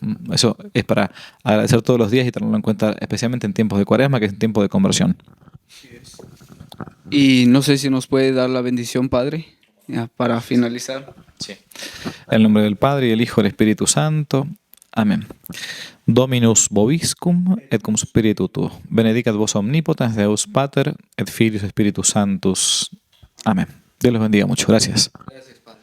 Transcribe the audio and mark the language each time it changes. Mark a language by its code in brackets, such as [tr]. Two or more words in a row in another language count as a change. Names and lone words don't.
[es] Eso es para agradecer todos los días y tenerlo en cuenta, especialmente en tiempos de Cuaresma, que es en tiempo de conversión. Y no sé si nos puede dar la bendición, Padre, ya, para finalizar. Sí. En el nombre del Padre, y del Hijo, y del Espíritu Santo. Amén. [la] Dominus vobiscum et cum spiritu tuo. Benedicat vos omnipotens Deus Pater et Filius Spiritus Sanctus. [es] Amén. Dios los bendiga mucho. Gracias.